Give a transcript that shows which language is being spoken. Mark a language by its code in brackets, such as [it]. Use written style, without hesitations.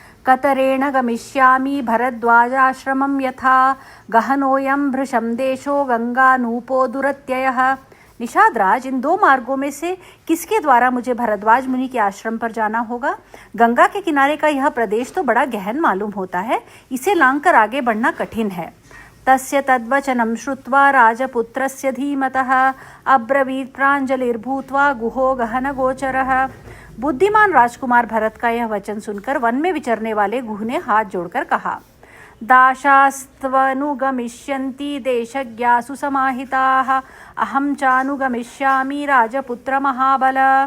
[sa] कतरेण गमिष्यामि भरद्वाजाश्रमं यथा गहनोऽयं भृशं देशो गंगानूपो दुरत्ययः। [hi] निषाद राज, इन दो मार्गों में से किसके द्वारा मुझे भरद्वाज मुनि के आश्रम पर जाना होगा? गंगा के किनारे का यह प्रदेश तो बड़ा गहन मालूम होता है, इसे लांघकर आगे बढ़ना कठिन है। [sa] तस्य तद्वचनं श्रुत्वा राजपुत्रस्य धीमतः अब्रवीत् प्राञ्जलिर्भूत्वा गुहो गहनगोचरः। [hi] बुद्धिमान राजकुमार भरत का यह वचन सुनकर वन में विचरने वाले गुह ने हाथ जोड़कर कहा। [sa] दाशास्त्वनुगमिष्यन्ति देशज्ञासु समाहिताः अहं चानुगमिष्यामि राजपुत्र महाबल।